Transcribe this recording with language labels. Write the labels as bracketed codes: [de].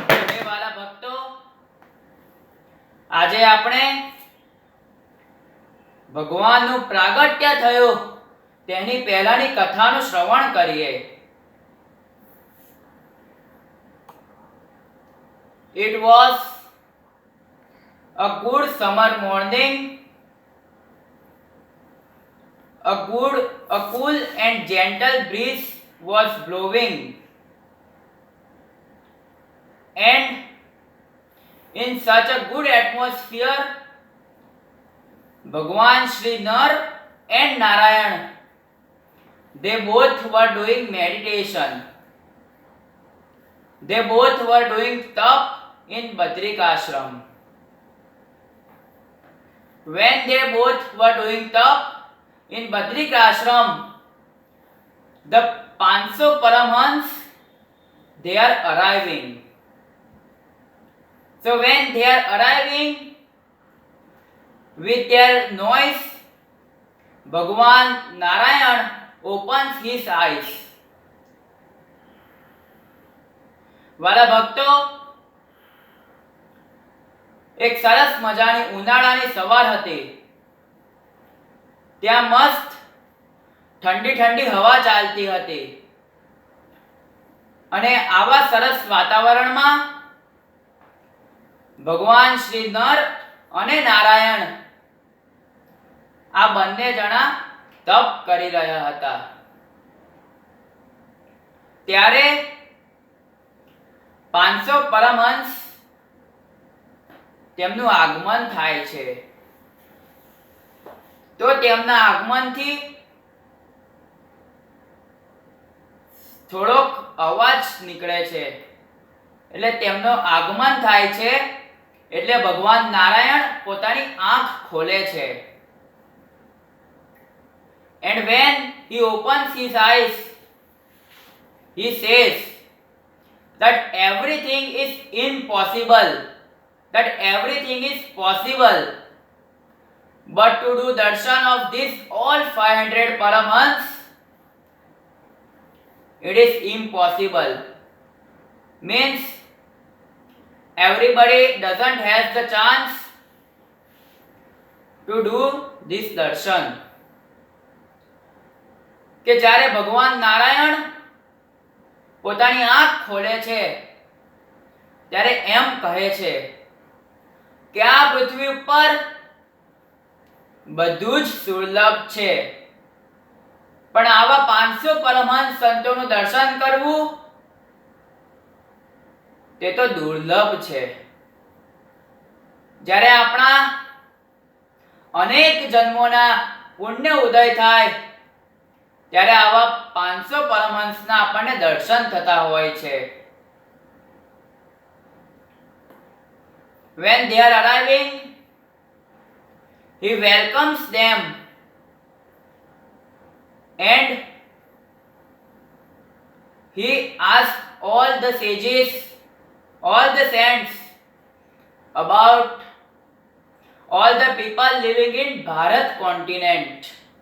[gu] હે વાલા ભક્તો, આજે આપણે ભગવાનનું પ્રાગટ્ય થયું તેની પહેલાની કથાનું શ્રવણ કરીએ. [en] It was a good summer morning. A cool and gentle breeze was blowing, and in such a good atmosphere, Bhagwan Shri Nar and Narayan, they both were doing meditation. They both were doing tap in Badrik Ashram. When they both were doing tap in Badrik Ashram, the 500 Paramhans, they are arriving. So when they are arriving with their noise, Bhagwan Narayan opens his eyes. [gu] વાલા ભક્તો, એક સરસ મજાની ઉનાળાની સવાર હતી. ત્યાં મસ્ત ઠંડી ઠંડી હવા ચાલતી હતી અને આવા સરસ વાતાવરણમાં ભગવાન શ્રી નર અને નારાયણ આ બંને જણા તપ કરી રહ્યા હતા. ત્યારે 500 પરમહંસ તેમનું આગમન થાય છે. તો તેમના આગમનથી થોડોક અવાજ નીકળે છે. એટલે તેમનો આગમન થાય છે એટલે ભગવાન નારાયણ પોતાની આંખ ખોલે છે. [en] And when he opens his eyes, he says that everything is impossible, that everything is possible, but to do darshan of this all 500 Paramhans, it is impossible. Means everybody doesn't have the chance to do this darshan. [gu] કે જ્યારે ભગવાન નારાયણ પોતાની આંખ ખોલે છે ત્યારે એમ કહે છે કે આ પૃથ્વી ઉપર બધું જ દુર્લભ છે, પણ આવા 500 પરમહંસ સંતોનું દર્શન કરવું તે તો દુર્લભ છે. જ્યારે આપણા અનેક જન્મોના પુણ્ય ઉદય થાય ત્યારે આવા 500 પરમહંસના આપણને દર્શન થતા હોય છે. [en] When they are arriving, he welcomes them and he asks all the sages, all the saints about all the people living in Bharat continent.